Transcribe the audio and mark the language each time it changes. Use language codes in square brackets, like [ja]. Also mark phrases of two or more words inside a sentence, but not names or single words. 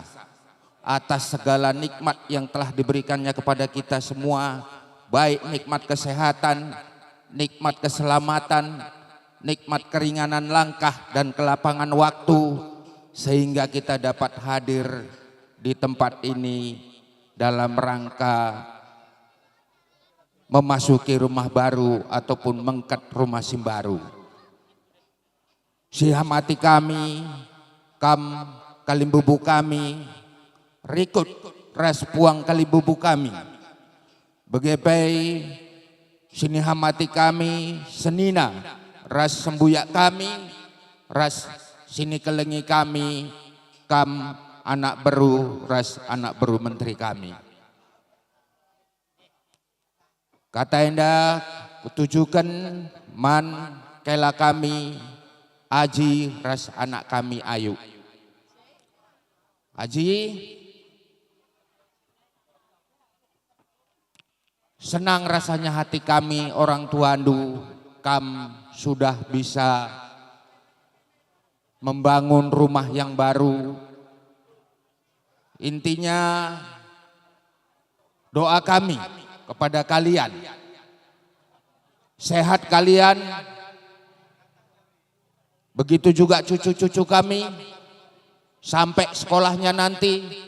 [id] atas segala nikmat yang telah diberikannya kepada kita semua, baik nikmat kesehatan, nikmat keselamatan, nikmat keringanan langkah dan kelapangan waktu, sehingga kita dapat hadir di tempat ini dalam rangka memasuki rumah baru ataupun [btx] mengket rumah Simbaru. Sihamati kami, kalimbubu kami, rikut ras puang kalimbubu kami. Begepai sini hamati kami, senina ras sembuyak kami, ras sini kelengi kami, kam anak beru, ras anak beru menteri kami. Kata enda kutujukan man kela kami Aji ras anak kami Ayu. [id] Aji senang rasanya hati kami orang tuandu, kam sudah bisa membangun rumah yang baru. Intinya doa kami kepada kalian, sehat kalian, begitu juga cucu-cucu kami sampai sekolahnya nanti.